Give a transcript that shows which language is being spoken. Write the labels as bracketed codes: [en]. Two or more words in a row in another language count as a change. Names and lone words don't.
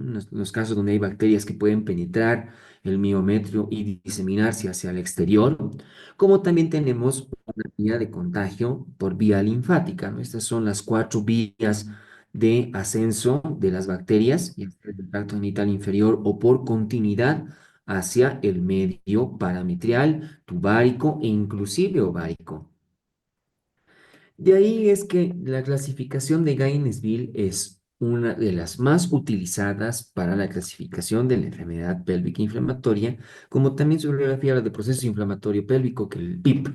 [es] En los casos donde hay bacterias que pueden penetrar el miometrio y diseminarse hacia el exterior, como también tenemos una vía de contagio por vía linfática, ¿no? Estas son las cuatro vías de ascenso de las bacterias, ya sea del tracto genital inferior o por continuidad hacia el medio parametrial, tubárico e inclusive ovárico. De ahí es que la clasificación de Gainesville es una de las más utilizadas para la clasificación de la enfermedad pélvica inflamatoria, como también su bibliografía habla de proceso inflamatorio pélvico, que el PIP.